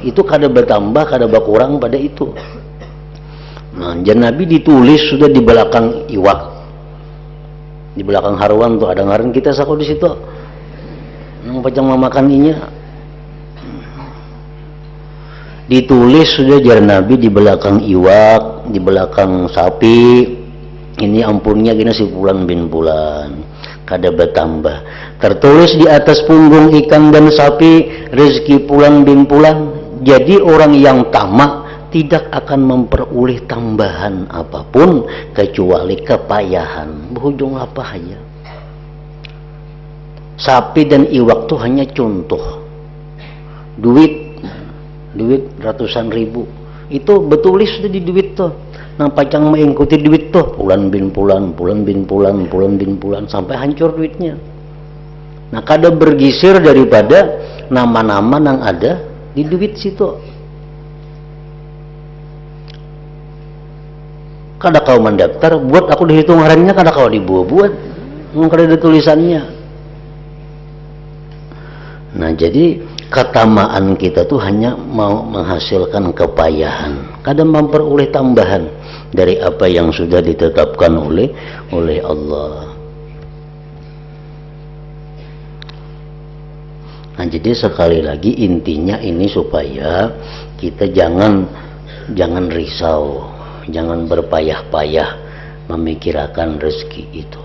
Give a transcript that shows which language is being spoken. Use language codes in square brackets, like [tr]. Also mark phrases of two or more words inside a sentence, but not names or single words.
[bjn] Itu kada bertambah, kada berkurang pada itu. Nah, Nabi ditulis sudah di belakang iwak, di belakang haruan tuh ada ngaran kita sako di situ. Nang pacang memakan inya, ditulis sudah jar Nabi di belakang iwak, di belakang sapi. Ini ampunnya gini si pulan bin pulan, kada bertambah. [id] Tertulis di atas punggung ikan dan sapi rezeki pulan bin pulan. Jadi orang yang tamak tidak akan memperoleh tambahan apapun kecuali kepayahan. Berujung apa aja. Sapi dan iwak itu hanya contoh. [bjn] Duit ratusan ribu itu betulis sudah di duit tuh. Nang pacang mengikuti duit tuh pulan bin pulan sampai hancur duitnya. Nah, kada bergisir daripada nama-nama yang ada di duit situ. Kada kau mendaftar, buat aku dihitung harinya, kada kau dibuat, kada ada tulisannya. [id] Nah, jadi ketamaan kita tuh hanya mau menghasilkan kepayahan, kadang memperoleh tambahan dari apa yang sudah ditetapkan oleh Allah. Nah, jadi sekali lagi intinya ini supaya kita jangan risau, jangan berpayah-payah memikirkan rezeki itu.